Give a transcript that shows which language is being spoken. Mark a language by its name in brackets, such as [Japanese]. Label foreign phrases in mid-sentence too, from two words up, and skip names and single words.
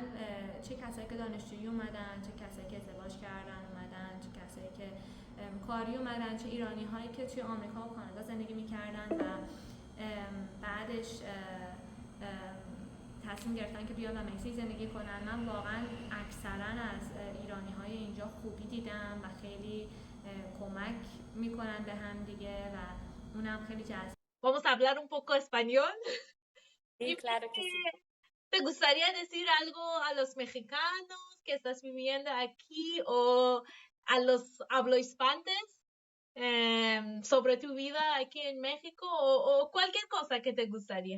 [Persian] چه کسایی که دانشجویی اومدن، چه کسایی که ازدواج کردن اومدن، چه کسایی که کاری اومدن، چه ایرانی هایی که توی آمریکا و کانادا زندگی میکردن و بعدش تصمیم گرفتن که بیان و مکزیک زندگی کنن. من واقعا اکثرا از ایرانی های اینجا خوبی دیدم و خیلی کمک میکنن به هم دیگه و اونم خیلی جذاب. [Spanish] Vamos a hablar un poco español. Sí, claro que sí. ¿Te gustaría decir algo a los mexicanos que estás viviendo aquí o a los hablohispantes sobre tu vida aquí en México o cualquier cosa que te gustaría?